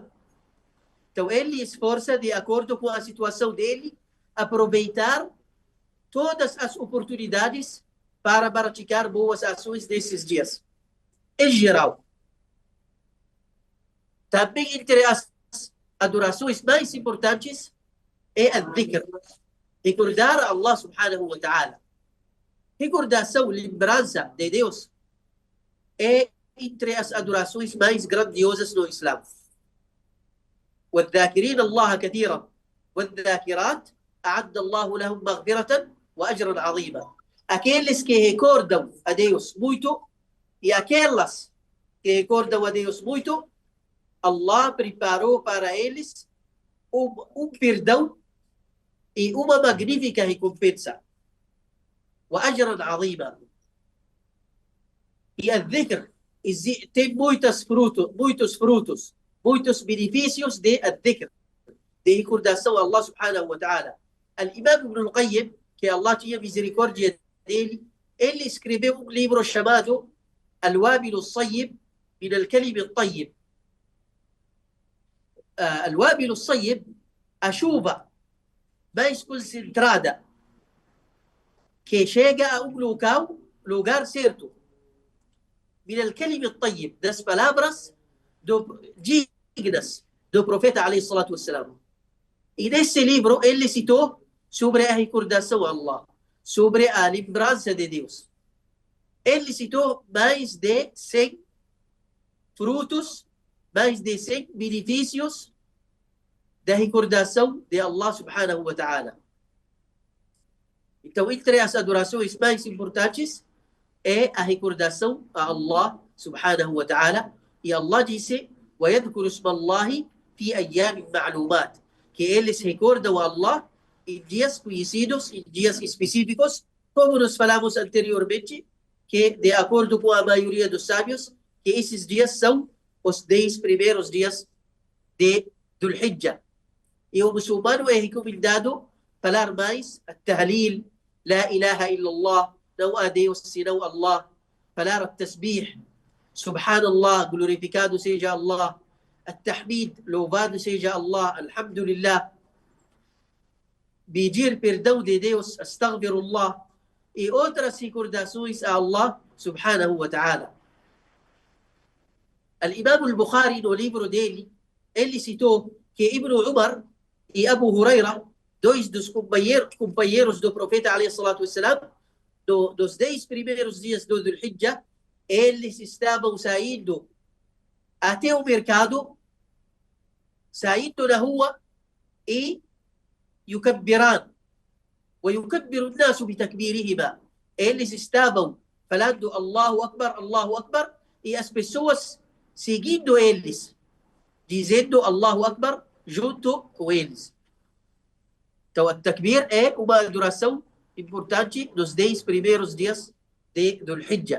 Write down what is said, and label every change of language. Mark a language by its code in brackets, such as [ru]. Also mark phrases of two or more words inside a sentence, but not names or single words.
[pt] Então, ele esforça de acordo com a situação dele, aproveitar todas as oportunidades para praticar boas ações nesses dias. Em geral. Também entre as adorações mais importantes é a dhikr. Recordar a [ar] الله سبحانه وتعالى. [pt] Recordação, lembrança de Deus é entre as adorações mais grandiosas no Islã. [ar] والذاكرين الله كثيرا والذاكرات أعد الله لهم مغفرة وأجرا عظيما. [pt] Aqueles que recordam a Deus muito e aquelas que recordam a Deus muito, Allah preparou para eles perdão e uma magnífica recompensa. [ar] وأجرا عظيما. [pt] E a dhikr tem muitos frutos, muitos benefícios de dhikr, de recordação a Allah [ar] سبحانه وتعالى. [pt] Al-Imam Ibn al-Qayyim, que Allah tinha misericórdia dele, ele escreveu um livro chamado Al-Wabil al-Sayyib min al-Kalim al-Tayyib. Al-Wabil al-Sayyib, a chuva mais concentrada que chega a um lugar certo. Min al-Kalim al-Tayyib, das palavras dignas do profeta [ar] عليه الصلاة والسلام. [pt] E nesse livro ele citou sobre a recordação a Allah, sobre a lembrança de Deus. Ele citou mais de 100 frutos, mais de 100 benefícios da recordação de Allah [ar] سبحانه وتعالى. [pt] Então, entre as adorações mais importantes é a recordação a Allah [ar] سبحانه وتعالى. [pt] E Allah disse: [ar] وَيَذْكُرُ اسْمَ اللَّهِ فِي أَيَّامٍ مَعْلُومَاتٍ, [pt] que eles recordam a Allah em dias conhecidos, em dias específicos, como nós falamos anteriormente, que de acordo com a maioria dos sábios, que esses dias são os 10 primeiros dias de Dhul Hijjah. E o muçulmano é recomendado falar mais at-tahlil, [ar] لا إله إلا الله, [pt] não há Deus senão Allah, falar at-tasbih, subhanallah, glorificado seja Allah, at-tahmid, louvado seja Allah, alhamdulillah, pedir perdão de Deus, astaghfirullah, e outras recordações a Allah [ar] سبحانه وتعالى. [pt] Al-Imam al-Bukhari, no livro dele, ele citou que Ibn Umar e Abu Huraira, dois dos companheiros do profeta [ar] عليه الصلاة والسلام, [pt] dos 10 primeiros dias do Dhul Hijjah, eles estavam saindo até o mercado, saindo na rua e [ar] يكبران ويكبر الناس بتكبيرهما. [pt] Eles estavam falando [ar] الله أكبر, [pt] e as pessoas seguindo eles, dizendo [ar] الله أكبر [pt] junto com eles. Então, o takbir é uma adoração importante nos 10 primeiros dias de Dhul Hijjah.